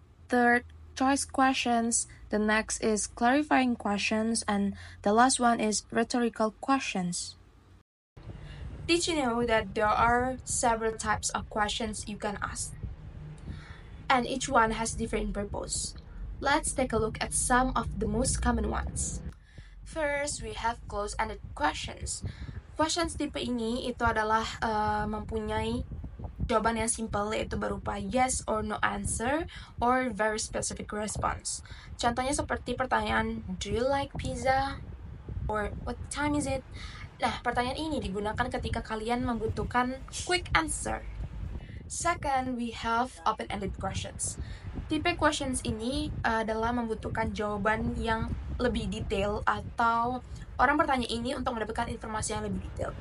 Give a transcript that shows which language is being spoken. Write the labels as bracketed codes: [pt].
[en] Third, choice questions. The next is clarifying questions, and the last one is rhetorical questions. Did you know that there are several types of questions you can ask? And each one has different purpose. Let's take a look at some of the most common ones. First, we have closed-ended questions. [id] questions tipe ini itu adalah mempunyai jawaban yang simple, yaitu berupa [en] yes or no answer or very specific response. [id] Contohnya seperti pertanyaan, [en] do you like pizza? Or what time is it? [id] Nah, pertanyaan ini digunakan ketika kalian membutuhkan [en] quick answer. Second, we have open-ended questions. [id] Tipe questions ini adalah membutuhkan jawaban yang lebih detail atau orang bertanya ini untuk mendapatkan informasi yang lebih detail.